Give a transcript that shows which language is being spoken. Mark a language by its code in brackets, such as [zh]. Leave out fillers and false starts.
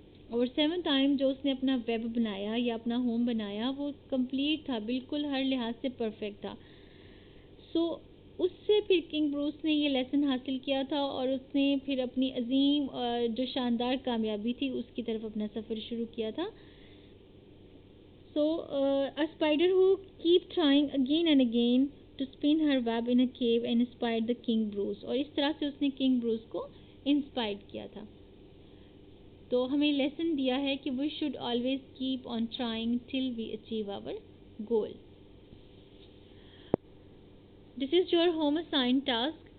[ur] اور 7th time جو اس نے اپنا ویب بنایا یا اپنا ہوم بنایا وہ کمپلیٹ تھا, بالکل ہر لحاظ سے پرفیکٹ تھا. سو اس سے پھر کنگ بروس نے یہ لیسن حاصل کیا تھا, اور اس نے پھر اپنی عظیم جو شاندار کامیابی تھی اس کی طرف اپنا سفر شروع کیا تھا. [en] So, a spider who keep trying again and again to spin her web in a cave and inspired the King Bruce. [ur] اور اس طرح سے اس نے کنگ بروس کو انسپائر کیا تھا. تو ہمیں لیسن دیا ہے کہ [en] we should always keep on trying till we achieve our goal. This is your home assigned task.